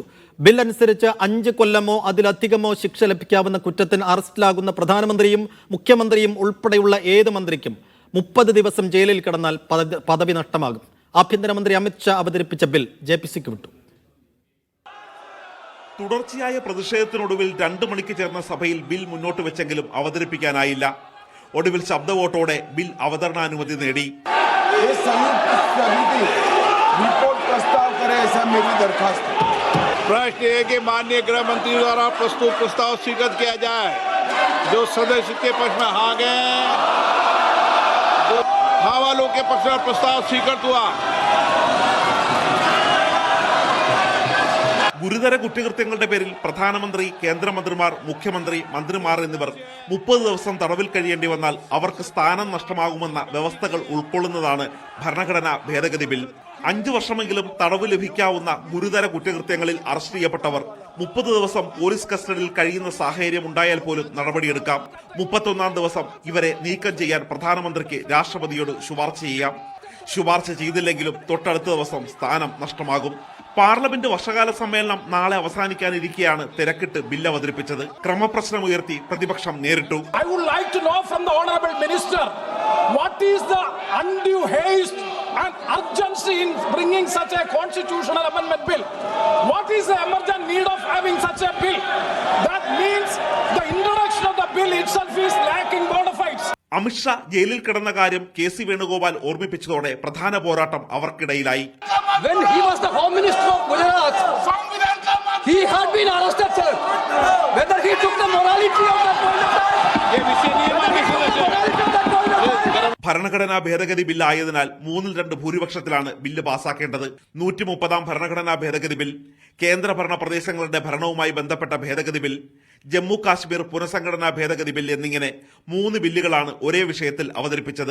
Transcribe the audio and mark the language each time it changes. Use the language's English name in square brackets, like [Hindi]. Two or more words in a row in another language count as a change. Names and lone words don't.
[Malayalam] ബിൽ അനുസരിച്ച് 5 കൊല്ലമോ അതിലധികമോ ശിക്ഷ ലഭിക്കാവുന്ന കുറ്റത്തിന് അറസ്റ്റിലാകുന്ന പ്രധാനമന്ത്രിയും മുഖ്യമന്ത്രിയും ഉൾപ്പെടെയുള്ള ഏത് മന്ത്രിക്കും 30 ദിവസം ജയിലിൽ കിടന്നാൽ പദവി നഷ്ടമാകും. ആഭ്യന്തരമന്ത്രി അമിത് ഷാ അവതരിപ്പിച്ച ബിൽ ജെപിസിക്ക് വിട്ടു. തുടർച്ചയായ പ്രതിഷേധത്തിനൊടുവിൽ 2 മണിക്ക് ചേർന്ന സഭയിൽ ബിൽ മുന്നോട്ട് വെച്ചെങ്കിലും അവതരിപ്പിക്കാനായില്ല. ഒടുവിൽ ശബ്ദവോട്ടോടെ ബിൽ അവതരണാനുമതി നേടി. [Hindi] प्रश्न है कि माननीय गृह मंत्री द्वारा प्रस्तुत प्रस्ताव स्वीकृत किया जाए। जो सदस्य के पक्ष में हाँ गए, हाँ वालों के पक्ष में प्रस्ताव स्वीकृत हुआ। [Malayalam] ഗുരുതര കുറ്റകൃത്യങ്ങളുടെ പേരിൽ പ്രധാനമന്ത്രി, കേന്ദ്രമന്ത്രിമാർ, മുഖ്യമന്ത്രി, മന്ത്രിമാർ എന്നിവർ 30 ദിവസം തടവിൽ കഴിയേണ്ടി വന്നാൽ അവർക്ക് സ്ഥാനം നഷ്ടമാകുമെന്ന വ്യവസ്ഥകൾ ഉൾക്കൊള്ളുന്നതാണ് ഭരണഘടനാ ഭേദഗതി ബിൽ. 5 വർഷമെങ്കിലും തടവ് ലഭിക്കാവുന്ന ഗുരുതര കുറ്റകൃത്യങ്ങളിൽ അറസ്റ്റ് ചെയ്യപ്പെട്ടവർ 30 ദിവസം പോലീസ് കസ്റ്റഡിയിൽ കഴിയുന്ന സാഹചര്യം ഉണ്ടായാൽ പോലും നടപടിയെടുക്കാം. 31ാം ദിവസം ഇവരെ നീക്കം ചെയ്യാൻ പ്രധാനമന്ത്രിക്ക് രാഷ്ട്രപതിയോട് ശുപാർശ ചെയ്യാം. ശുപാർശ ചെയ്തില്ലെങ്കിലും തൊട്ടടുത്ത ദിവസം സ്ഥാനം നഷ്ടമാകും. പാർലമെന്റ് വർഷകാല സമ്മേളനം നാളെ അവസാനിക്കാനിരിക്കെയാണ് തിരക്കിട്ട് ബില്ല് അവതരിപ്പിച്ചത്. ക്രമപ്രശ്നം ഉയർത്തി പ്രതിപക്ഷം നേരിട്ടു. [English] I would like to know from the honorable minister, what is the undue haste and urgency in bringing such a constitutional amendment bill? What is the emergent need of having such a bill? That means the introduction of the bill itself is lacking bona fides. [Malayalam] അമിത് ഷാ ജയിലിൽ കിടന്ന കാര്യം കെ സി വേണുഗോപാൽ ഓർമ്മിപ്പിച്ചതോടെ പ്രധാന പോരാട്ടം അവർക്കിടയിലായി. [English] When he was the Home Minister of Gujarat, he had been arrested, sir. Whether he took the morality of that point of time, [Malayalam] ഭരണഘടനാ ഭേദഗതി ബില്ലായതിനാൽ 3-2 ഭൂരിപക്ഷത്തിലാണ് ബില്ല് പാസാക്കേണ്ടത്. 130ാം ഭരണഘടനാ ഭേദഗതി ബിൽ, കേന്ദ്രഭരണ പ്രദേശങ്ങളുടെ ഭരണവുമായി ബന്ധപ്പെട്ട ഭേദഗതി ബിൽ, ജമ്മു കാശ്മീർ പുനഃസംഘടനാ ഭേദഗതി ബിൽ എന്നിങ്ങനെ 3 ബില്ലുകളാണ് ഒരേ വിഷയത്തിൽ അവതരിപ്പിച്ചത്.